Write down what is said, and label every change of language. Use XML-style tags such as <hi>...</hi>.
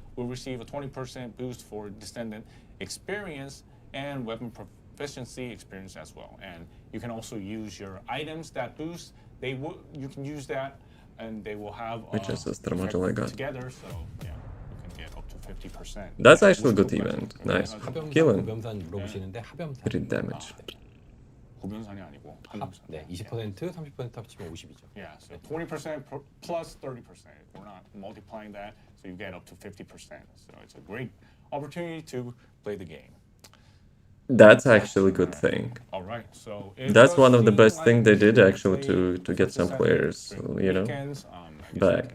<en>will receive a 20% boost for Descendant experience and weapon proficiency experience as well. And you can also use your items that boost. You can use that, and they will have Which is a star module I got. together. So yeah, you can get up to 50%. That's actually a good event. Nice. Killing.</en> <ko>고변산 물어보시는데 합염산.</ko> <en>Crit damage.</en> <ko>고변산이 아니고 합염산. 네, 20%, 30% 합치면 50이죠.</ko> <en>Yeah, so 20% plus 30%. We're not multiplying that, so you get up to 50%. So it's a great opportunity to play the game. That's actually a good thing. All right, so That's one of the best things they did actually to get some players, you know, back.</en>